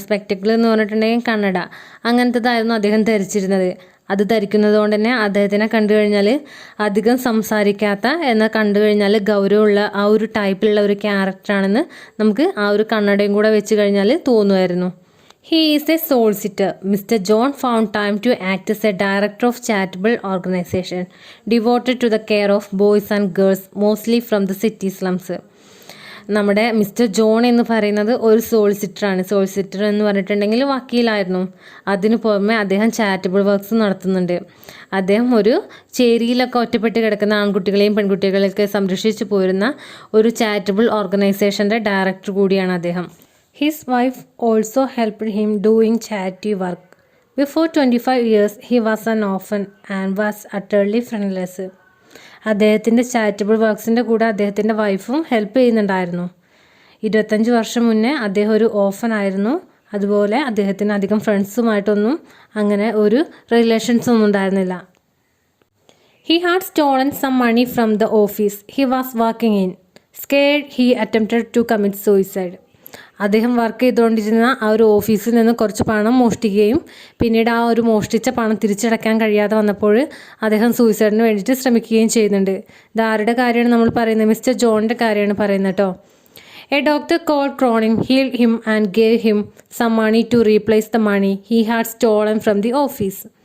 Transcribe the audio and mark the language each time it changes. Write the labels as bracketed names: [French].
[Malayalam] Spectacle എന്ന് പറഞ്ഞിട്ടുണ്ടെങ്കിൽ കണ്ണട, അങ്ങനത്തതായിരുന്നു അദ്ദേഹം ധരിച്ചിരുന്നത്. അത് ധരിക്കുന്നത് കൊണ്ട് തന്നെ അദ്ദേഹത്തിനെ കണ്ടു കഴിഞ്ഞാൽ അധികം സംസാരിക്കാത്ത, എന്നാൽ കണ്ടു കഴിഞ്ഞാൽ ഗൗരവമുള്ള ആ ഒരു ടൈപ്പിലുള്ള ഒരു ക്യാരക്ടറാണെന്ന് നമുക്ക് ആ ഒരു കണ്ണടയും കൂടെ വെച്ച് കഴിഞ്ഞാൽ തോന്നുമായിരുന്നു. [English] He is a solicitor. Mr. John found time to act as a director of charitable organization devoted to the care of boys and girls, mostly from the city slums. [Malayalam] നമ്മുടെ മിസ്റ്റർ ജോൺ എന്ന് പറയുന്നത് ഒരു സോളിസിറ്ററാണ്. Solicitor എന്ന് പറഞ്ഞിട്ടുണ്ടെങ്കിൽ വക്കീലായിരുന്നു. അതിനു പുറമെ അദ്ദേഹം charitable works നടത്തുന്നുണ്ട്. അദ്ദേഹം ഒരു ചേരിയിലൊക്കെ ഒറ്റപ്പെട്ട് കിടക്കുന്ന ആൺകുട്ടികളെയും പെൺകുട്ടികളെയൊക്കെ സംരക്ഷിച്ചു പോരുന്ന ഒരു ചാരിറ്റബിൾ ഓർഗനൈസേഷൻ്റെ ഡയറക്ടർ കൂടിയാണ് അദ്ദേഹം. [English] His wife also helped him doing charity work. Before 25 years he was an orphan and was utterly friendless. [Malayalam] അദ്ദേഹത്തിൻ്റെ ചാരിറ്റബിൾ വർക്ക്സിൻ്റെ കൂടെ അദ്ദേഹത്തിൻ്റെ വൈഫും ഹെൽപ്പ് ചെയ്യുന്നുണ്ടായിരുന്നു. 25 വർഷം മുന്നേ അദ്ദേഹം ഒരു ഓഫൻ ആയിരുന്നു. അതുപോലെ അദ്ദേഹത്തിന് അധികം ഫ്രണ്ട്സുമായിട്ടൊന്നും അങ്ങനെ ഒരു റിലേഷൻസ് ഒന്നും ഉണ്ടായിരുന്നില്ല. [English] He had stolen some money from the office he was working in. Scared, he attempted to commit suicide. [Malayalam] അദ്ദേഹം വർക്ക് ചെയ്തുകൊണ്ടിരുന്ന ആ ഒരു ഓഫീസിൽ നിന്ന് കുറച്ച് പണം മോഷ്ടിക്കുകയും പിന്നീട് ആ ഒരു മോഷ്ടിച്ച പണം തിരിച്ചടയ്ക്കാൻ കഴിയാതെ വന്നപ്പോൾ അദ്ദേഹം സൂയിസൈഡിന് വേണ്ടിയിട്ട് ശ്രമിക്കുകയും ചെയ്യുന്നുണ്ട്. ഇത് ആരുടെ കാര്യമാണ് നമ്മൾ പറയുന്നത്? മിസ്റ്റർ ജോണിൻ്റെ കാര്യമാണ് പറയുന്നത് കേട്ടോ. [English] A doctor called Cronin healed him and gave him some money to replace the money he had stolen from the office.